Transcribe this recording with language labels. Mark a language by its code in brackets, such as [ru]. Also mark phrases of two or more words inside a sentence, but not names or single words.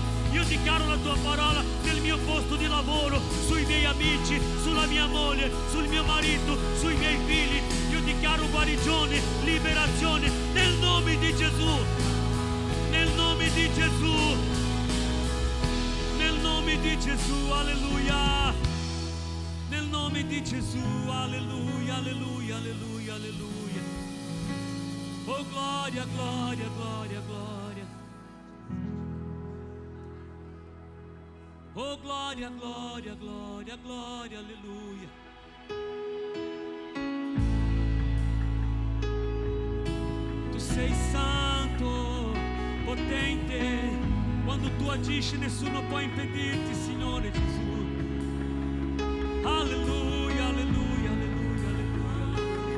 [it] Io dichiaro la tua parola nel mio posto di lavoro, sui miei amici, sulla mia moglie, sul mio marito, sui miei figli. Io dichiaro guarigione, liberazione nel nome di Gesù. Nel nome di Gesù. Nel nome di Gesù, alleluia. Nel nome di Gesù, alleluia, alleluia, alleluia, alleluia. Oh gloria, gloria, gloria, gloria. Oh gloria, gloria, gloria, gloria, alleluia. Tu sei santo, potente. Quando tu agisci nessuno può impedirti, Signore Gesù. Alleluia, alleluia, alleluia, alleluia.